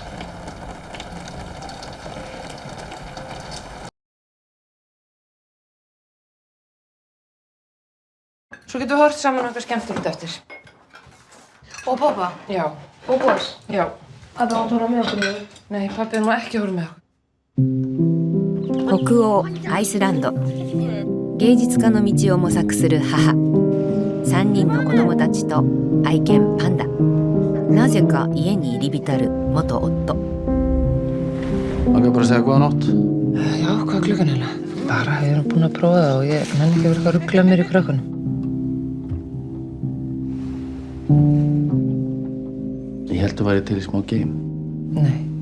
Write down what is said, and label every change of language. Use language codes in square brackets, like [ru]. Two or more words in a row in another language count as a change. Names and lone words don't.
[is] Svo getum við hort saman okkar skemmtilegt eftir. Og pappa? Já. Og boss? Já. Pappi átt að horfa með okkur? Nei, pappi má ekki horfa með okkur. [ja] 北欧アイスランド、芸術家の道を模索する母、3人の子供たちと愛犬パンダ、なぜか家に入り浸る元夫。 [is] Maður bara að segja góða nótt. Já, hvað er klukkan hérna? Bara, ég er búin að prófa það og ég nenni ekki að vera eitthvað að ruggla mér í krökkunum. Ég held að væri til í smá game. Nei.